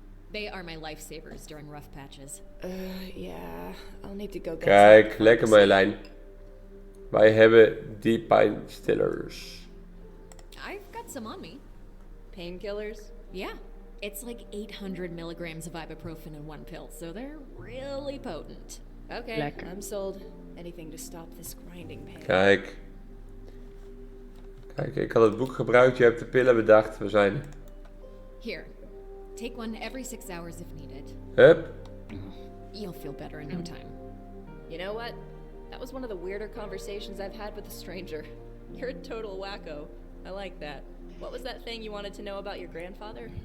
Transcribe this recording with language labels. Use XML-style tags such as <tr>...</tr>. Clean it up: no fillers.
<en>They are my lifesavers during rough patches. Yeah. I'll need to go get</en> <nl>Kijk,</nl> <en>some.</en> <nl>lekker Marjolein. Wij hebben die pijnstillers.</nl> <en>I've got some on me. Painkillers? Yeah. It's like 800 milligrams of ibuprofen in one pill, so they're really potent. Okay,</en> <nl>Lekker.</nl> <en>I'm sold. Anything to stop this grinding pain.</en> <nl>Kijk. Kijk, ik had het boek gebruikt, je hebt de pillen bedacht. We zijn er.</nl> <en>Here, take one every 6 hours if needed. Hup. You'll feel better in no time. You know what? That was one of the weirder conversations I've had with a stranger. You're a total wacko. I like that. What was that thing you wanted to know about your grandfather?</en>